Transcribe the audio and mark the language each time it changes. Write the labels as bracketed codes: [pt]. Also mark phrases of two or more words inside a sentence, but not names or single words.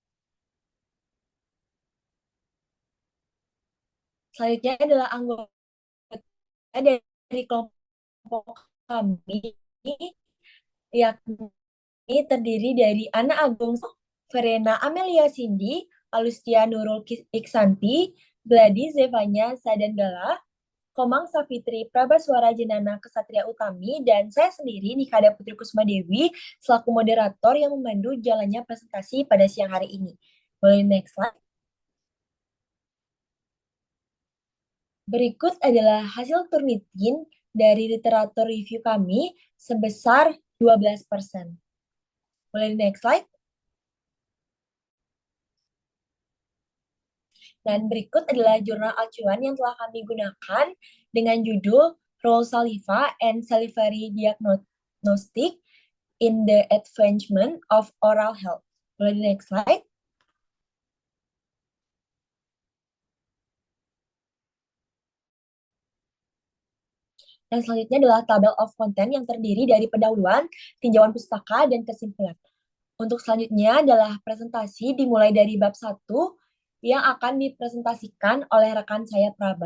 [id] Selanjutnya adalah anggota dari kelompok kami, yakni terdiri dari Ana Agung, Verena Amelia Cindy, Alustia Nurul Iksanti, Gladi Zevanya Sadanggala, Komang Safitri Prabaswara Jenana Kesatria Utami, dan saya sendiri Nikada Putri Kusuma Dewi selaku moderator yang memandu jalannya presentasi pada siang hari ini. Boleh [en] next slide. [id] Berikut adalah hasil Turnitin dari literatur review kami sebesar 12%. Boleh [en] next slide. [id] Dan berikut adalah jurnal acuan yang telah kami gunakan dengan judul Role Saliva and Salivary Diagnostic in the Advancement of Oral Health. Boleh di [en] next slide. [id] Dan selanjutnya adalah [en] tabel of content [id] yang terdiri dari pendahuluan, tinjauan pustaka, dan kesimpulan. Untuk selanjutnya adalah presentasi dimulai dari bab 1 yang akan dipresentasikan oleh rekan saya Praba.